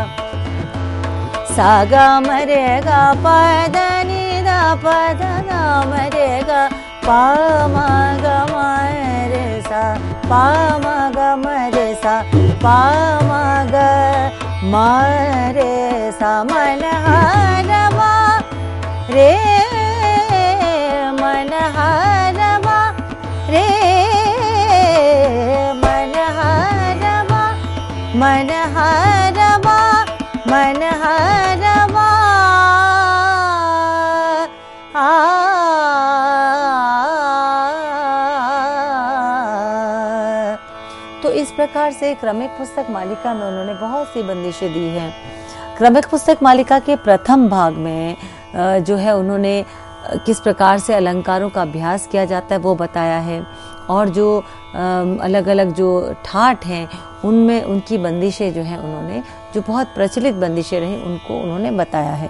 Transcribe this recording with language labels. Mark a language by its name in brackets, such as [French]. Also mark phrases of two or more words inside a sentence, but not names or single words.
[Hindi] ग म रे ग प द नि द प द ग म रे ग प म ग म रे सा प म ग म रे सा प म ग म रे सा मन हरवा रे मन हरवा रे मन हरवा मन हरवा मन हरवा। तो इस प्रकार से क्रमिक पुस्तक मालिका में उन्होंने बहुत सी बंदिशें दी हैं। क्रमिक पुस्तक मालिका के प्रथम भाग में जो है उन्होंने किस प्रकार से अलंकारों का अभ्यास किया जाता है वो बताया है, और जो अलग अलग जो ठाट हैं उनमें उनकी बंदिशें जो हैं उन्होंने जो बहुत प्रचलित बंदिशें रहीं उनको उन्होंने बताया है।